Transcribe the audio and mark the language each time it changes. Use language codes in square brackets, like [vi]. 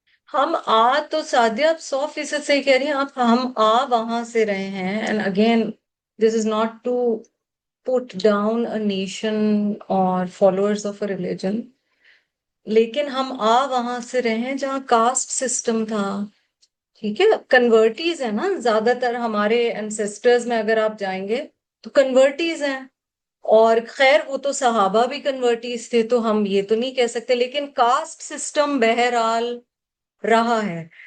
[ur] ہم تو سعدیہ آپ 100% صحیح کہہ رہی ہیں آپ. ہم وہاں سے رہے ہیں. [en] And again this is not to put down a nation or followers of a religion. [ur] لیکن ہم وہاں سے رہے ہیں جہاں کاسٹ سسٹم تھا. ٹھیک ہے, کنورٹیز ہیں نا زیادہ تر ہمارے انسیسٹرز میں, اگر آپ جائیں گے تو کنورٹیز ہیں. اور خیر وہ تو صحابہ بھی کنورٹیز تھے, تو ہم یہ تو نہیں کہہ سکتے, لیکن کاسٹ سسٹم بہرحال رہا ہے.